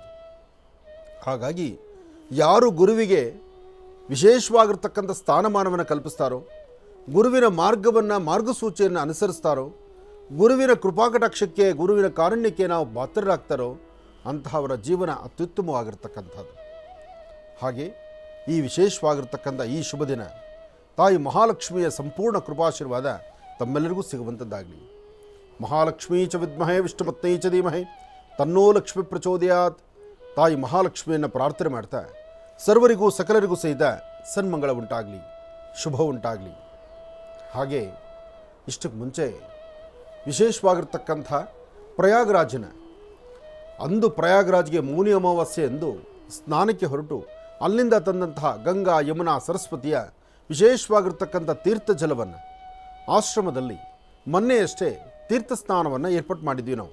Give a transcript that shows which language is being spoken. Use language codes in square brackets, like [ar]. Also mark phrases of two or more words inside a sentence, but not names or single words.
[kn] ಹಾಗಾಗಿ ಯಾರು ಗುರುವಿಗೆ ವಿಶೇಷವಾಗಿರ್ತಕ್ಕಂಥ ಸ್ಥಾನಮಾನವನ್ನು ಕಲ್ಪಿಸ್ತಾರೋ, ಗುರುವಿನ ಮಾರ್ಗಸೂಚಿಯನ್ನು ಅನುಸರಿಸ್ತಾರೋ, ಗುರುವಿನ ಕೃಪಾಕಟಾಕ್ಷಕ್ಕೆ, ಗುರುವಿನ ಕಾರುಣ್ಯಕ್ಕೆ ನಾವು ಪಾತ್ರರಾಗ್ತಾರೋ ಅಂತಹವರ ಜೀವನ ಅತ್ಯುತ್ತಮವಾಗಿರ್ತಕ್ಕಂಥದ್ದು. ಹಾಗೆ ಈ ವಿಶೇಷವಾಗಿರ್ತಕ್ಕಂಥ ಈ ಶುಭ ದಿನ ತಾಯಿ ಮಹಾಲಕ್ಷ್ಮಿಯ ಸಂಪೂರ್ಣ ಕೃಪಾಶೀರ್ವಾದ ತಮ್ಮೆಲ್ಲರಿಗೂ ಸಿಗುವಂಥದ್ದಾಗಲಿ. [sa] ಮಹಾಲಕ್ಷ್ಮೀ ಚ ವಿದ್ಮಹೇ ವಿಷ್ಣುಪತ್ನೈ ಚ ಧೀಮಹಿ ತನ್ನೋ ಲಕ್ಷ್ಮಿ ಪ್ರಚೋದಯಾತ್. [kn] ತಾಯಿ ಮಹಾಲಕ್ಷ್ಮಿಯನ್ನು ಪ್ರಾರ್ಥನೆ ಮಾಡ್ತಾ ಸರ್ವರಿಗೂ ಸಕಲರಿಗೂ ಸಹಿತ ಸನ್ಮಂಗಳ ಉಂಟಾಗಲಿ, ಶುಭ ಉಂಟಾಗಲಿ. ಹಾಗೆ ಇಷ್ಟಕ್ಕೆ ಮುಂಚೆ ವಿಶೇಷವಾಗಿರ್ತಕ್ಕಂಥ ಪ್ರಯಾಗರಾಜನ ಅಂದು ಪ್ರಯಾಗರಾಜ್ಗೆ ಮೌನಿ ಅಮಾವಾಸ್ಯೆ ಎಂದು ಸ್ನಾನಕ್ಕೆ ಹೊರಟು ಅಲ್ಲಿಂದ ತಂದಂತಹ ಗಂಗಾ, ಯಮುನಾ, ಸರಸ್ವತಿಯ ವಿಶೇಷವಾಗಿರ್ತಕ್ಕಂಥ ತೀರ್ಥ ಜಲವನ್ನು ಆಶ್ರಮದಲ್ಲಿ ಮೊನ್ನೆಯಷ್ಟೇ ತೀರ್ಥ ಸ್ನಾನವನ್ನು ಏರ್ಪಾಡು ಮಾಡಿದ್ವಿ ನಾವು.